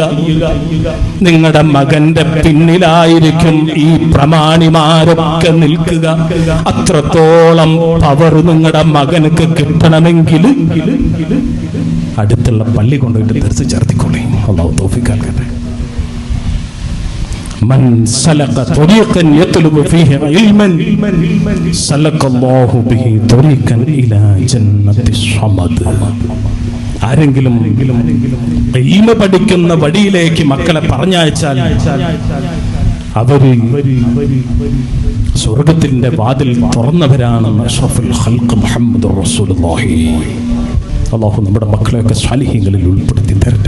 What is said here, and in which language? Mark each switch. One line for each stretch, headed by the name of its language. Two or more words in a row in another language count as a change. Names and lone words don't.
Malayalam: നിങ്ങളുടെ മകന്റെ പിന്നിലായിരിക്കും ഈ പ്രമാണിമാരൊക്കെ നിൽക്കുക. അത്രത്തോളം പവർ നിങ്ങളുടെ മകനക്ക് കിട്ടണമെങ്കിൽ അടുത്തുള്ള പള്ളി കൊണ്ടുപോയിട്ട് തിരിച്ചു ചേർത്തിക്കൊള്ളി. അല്ലാഹു തൗഫീഖ് നൽകട്ടെ.
Arabic: من سلك طريقا يطلب فيه علما سلك الله به طريقا إلى جنة الصمد.
Malayalam: ആരെങ്കിലും ഇൽമ പഠിക്കുന്ന വഴിയിലേക്ക് മക്കളെ പറഞ്ഞയച്ചാൽ അവര് സ്വർഗത്തിന്റെ വാതിൽ തുറന്നവരാണെന്ന്
Arabic: أشرف الخلق محمد رسول الله.
Malayalam: അല്ലാഹു നമ്മുടെ മക്കളെയൊക്കെ സാലിഹീങ്ങളിൽ ഉൾപ്പെടുത്തി തരട്ടെ.